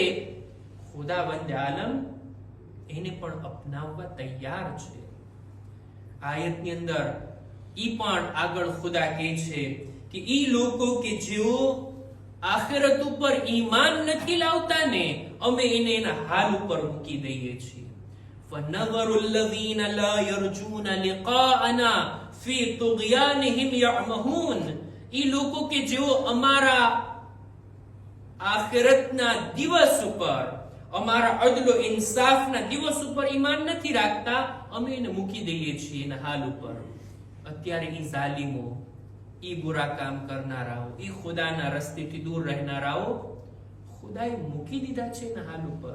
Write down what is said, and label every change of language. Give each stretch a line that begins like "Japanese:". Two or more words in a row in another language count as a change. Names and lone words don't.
Gujarati: ખુદાવંદે આલમ એને પણ અપનાવવા તૈયાર છે. આયતની અંદર ઈ પણ આગળ ખુદા કહે છે કે ઈ લોકો કે જેઓ આખિરત ઉપર ઈમાન નથી લાવતા ને અમે એને એના હાલ ઉપર મૂકી દઈએ છીએ.
Arabic: فَنَظَرُ الَّذِينَ لَا يَرْجُونَ لِقَاءَنَا فِي طُغْيَانِهِمْ يَعْمَهُونَ.
Gujarati: ઈ લોકો કે જેઓ અમારા આખિરતના દિવસ ઉપર, અમારા અદલ ઇન્સાફના દિવસ ઉપર ઈમાન નથી રાખતા, અમે એને મૂકી દઈએ છીએ એના હાલ ઉપર. અત્યારે ઈ ઝાલિમો, ઈ બુરા કામ કરનારાઓ, ઈ ખુદાના રસ્તેથી દૂર રહેનારાઓ ખુદાએ મૂકી દીધા છે એના હાલ ઉપર.